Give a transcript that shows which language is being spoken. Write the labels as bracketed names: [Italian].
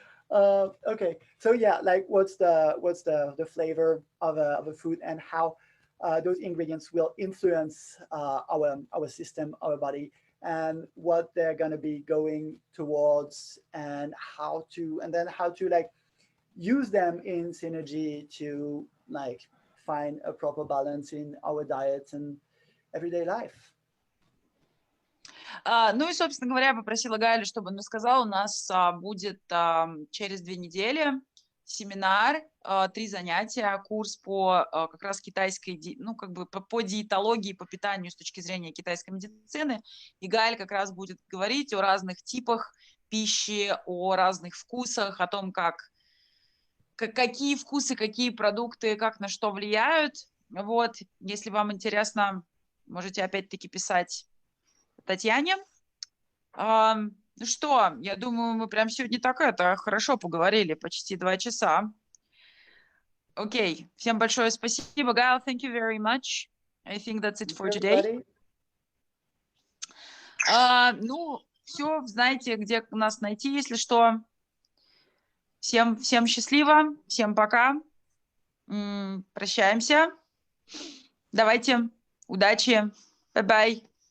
[English] Okay, so yeah, like what's the flavor of a food and how those ingredients will influence our system, our body, and what they're going to be going towards, and how to like use them in synergy to like find a proper balance in our diets and everyday life. [Russian] Ну и, собственно говоря, я попросила Гайлю, чтобы он рассказал. У нас будет через 2 недели семинар, 3 занятия, курс по как раз китайской, ну как бы по диетологии, по питанию с точки зрения китайской медицины. И Гаэль как раз будет говорить о разных типах пищи, о разных вкусах, о том, какие вкусы, какие продукты, как на что влияют. Вот, если вам интересно, можете опять-таки писать Татьяне. Ну что, я думаю, мы прям сегодня так хорошо поговорили, почти 2 часа. Окей, всем большое спасибо. [English] Gail, thank you very much. I think that's it for today. [Russian] Ну, все, знаете, где нас найти, если что. Всем счастливо, всем пока. Прощаемся. Давайте, удачи. [English] Bye-bye.